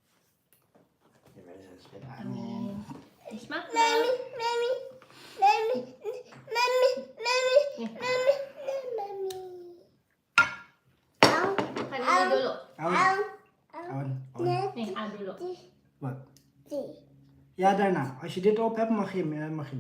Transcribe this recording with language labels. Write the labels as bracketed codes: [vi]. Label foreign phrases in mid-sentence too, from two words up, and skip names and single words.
[id] Amin. Bismillah. Makan ini dulu. Awan. Nih, A dulu. [nl] Wat? Ja, daarna. Als je dit op hebt, mag je meer.